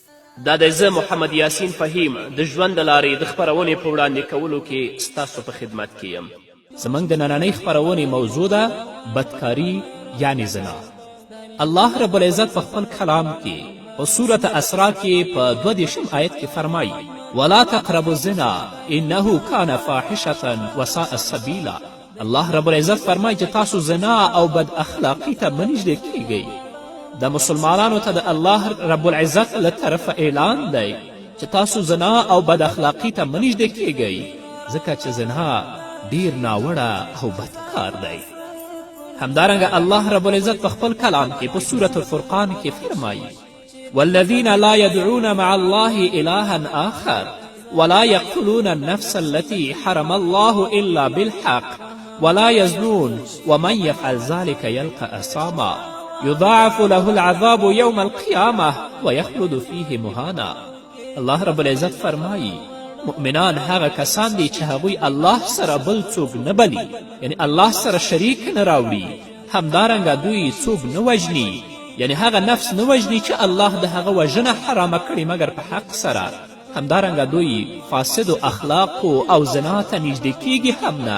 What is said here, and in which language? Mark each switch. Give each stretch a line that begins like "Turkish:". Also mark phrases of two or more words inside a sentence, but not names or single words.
Pashto: دا د زه محمد یاسین فهیم د ژوند د لارې د خپرونې په وړاندې کولو کې ستاسو په خدمت کې یم. زموږ د نننۍ خپرونې موضوع ده بدکاري یعنی زنا. الله
Arabic: رب العزت
Pashto: په خپل کلام کې په سورت اسراء کې په 22 آیت کې فرمایي
Arabic: ولا تقربوا الزنا انه کان فاحشة وساء سبیلا.
Pashto: الله
Arabic: رب العزت
Pashto: فرمایي چې تاسو زنا او بد اخلاقی ته مه نږدې کیږئ. د مسلمانانو ته د الله
Arabic: رب العزت
Pashto: له طرفه اعلان دی چې تاسو زنا او بد اخلاقی ته مه نږدې کیږئ، ځکه چې زنا ډیر ناوړه او بد کار دی. همدارنګه الله رب العزت په خپل کلام کې په سورة الفرقان کې فرمایي
Arabic: والذین لا يدعون مع الله إلها آخر ولا يقتلون النفس التي حرم الله إلا بالحق ولا يزنون ومن يفعل ذلك يلقى أثاما يضاعف له العذاب يوم القيامة ويخلد فيه مهانا.
Pashto: الله
Arabic: رب العزت
Pashto: فرمایي مؤمنان هغه کسان دي چې هغوی الله سره بل څوک نه بلي، یعنی الله سره شریک نه راوړي. همدارنګه دوی څوک نه وژني، یعنی هغه نفس نه وژني چې الله د هغه وژنه حرامه کړي مګر په حق سره. همدارنګه دوی فاسدو اخلاقو او زنا ته نږدې کیږي هم نه.